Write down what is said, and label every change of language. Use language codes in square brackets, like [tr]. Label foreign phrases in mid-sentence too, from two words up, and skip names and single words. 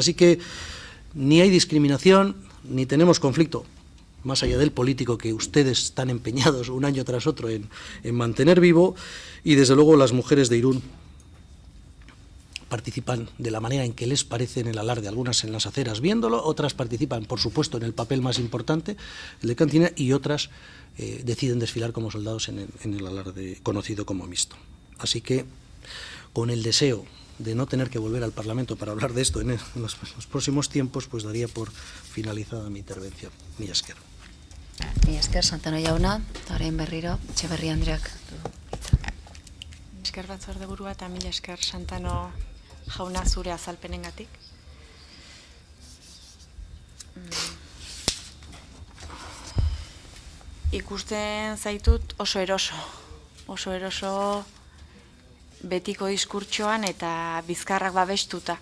[es] Así que ni hay discriminación, ni tenemos conflicto, más allá del político que ustedes están empeñados un año tras otro en mantener vivo, y desde luego las mujeres de Irún participan de la manera en que les parece en el alarde, algunas en las aceras viéndolo, otras participan, por supuesto, en el papel más importante, el de cantina, y otras deciden desfilar como soldados en el alarde conocido como mixto. Así que, con el deseo de no tener que volver al Parlamento para hablar de esto en los próximos tiempos, pues daría por finalizada mi intervención. [eu] Mila esker. Mila esker, Santano jauna, eta orain berriro, Etxeberria Andreak. Esker batzordeburua eta mila esker Santano jauna zure azalpenengatik. Ikusten zaitut oso eroso betiko diskurtsoan eta bizkarrak babestuta.